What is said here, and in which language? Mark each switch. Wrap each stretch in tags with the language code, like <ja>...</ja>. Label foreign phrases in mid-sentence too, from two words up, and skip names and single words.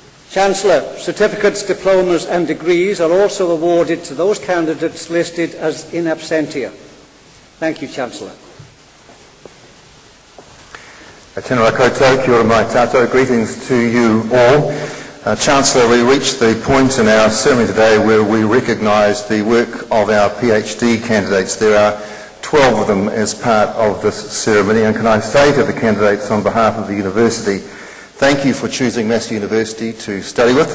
<en>Chancellor, certificates, diplomas and degrees are also awarded to those candidates listed as in absentia. Thank you, Chancellor.</en> <mi>Tēnā koutou, kia ora mai tātou,</mi> <en>greetings to you all. Chancellor, we reached the point in our ceremony today where we recognise the work of our PhD candidates. There are 12 of them as part of this ceremony, and can I say to the candidates on behalf of the university, thank you for choosing Massey University to study with.</en>